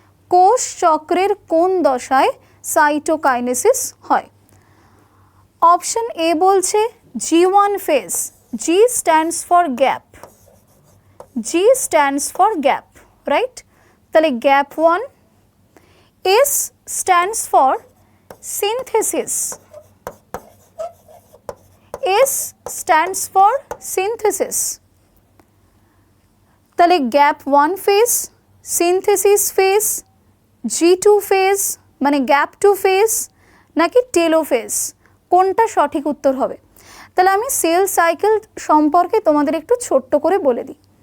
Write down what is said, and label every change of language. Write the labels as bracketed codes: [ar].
[bn] কোষ চক্রের কোন দশায় সাইটোকাইনেসিস হয়? অপশন এ বলছে G1 phase, [en] G stands for gap, G stands for gap, right? [bn] তাহলে gap 1। [en] S stands for synthesis, S stands for synthesis। [bn] তাহলে gap 1 phase, synthesis phase, G2 phase মানে gap 2 phase নাকি টেলো phase, কোনটা সঠিক উত্তর হবে? তাহলে আমি সেল সাইকেল সম্পর্কে তোমাদের একটু ছোট্ট করে বলে দিই।